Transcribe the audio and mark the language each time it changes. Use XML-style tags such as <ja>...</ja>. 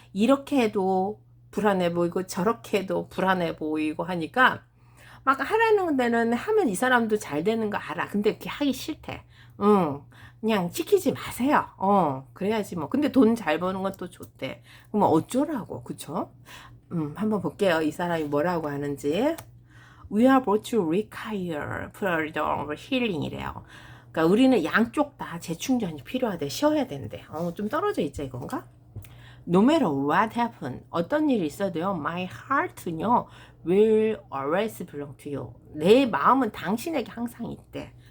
<ko>이렇게 해도 불안해 보이고 저렇게 해도 불안해 보이고 하니까 막 하라는 데는 하면 이 사람도 잘 되는 거 알아. 근데 그렇게 하기 싫대. 그냥 시키지 마세요. 그래야지 뭐. 근데 돈 잘 버는 건 또 좋대. 그럼 어쩌라고, 그쵸? 한번 볼게요. 이 사람이 뭐라고 하는지.</ko> <en>We are both to require further healing이래요.</en> <ko>그러니까 우리는 양쪽 다 재충전이 필요하대. 쉬어야 된대. 좀 떨어져 있자 이건가?</ko> <en>No matter what happen,</en> <ko>어떤 일이 있어도요,</ko> <en>my heart는요, will always belong to you.</en> <ko>내 마음은 당신에게 항상 있대.</ko>